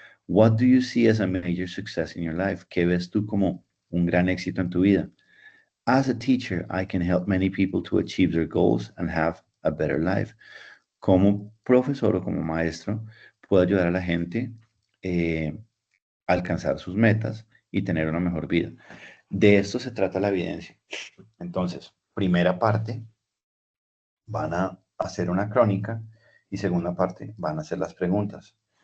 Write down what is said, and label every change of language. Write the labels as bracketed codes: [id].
[en] What do you see as a major success in your life? [es] ¿Qué ves tú como un gran éxito en tu vida? [en] As a teacher, I can help many people to achieve their goals and have a better life. [es] Como profesor o como maestro, puedo ayudar a la gente a alcanzar sus metas y tener una mejor vida. De esto se trata la evidencia. Entonces, primera parte, van a hacer una crónica y segunda parte, van a hacer las preguntas.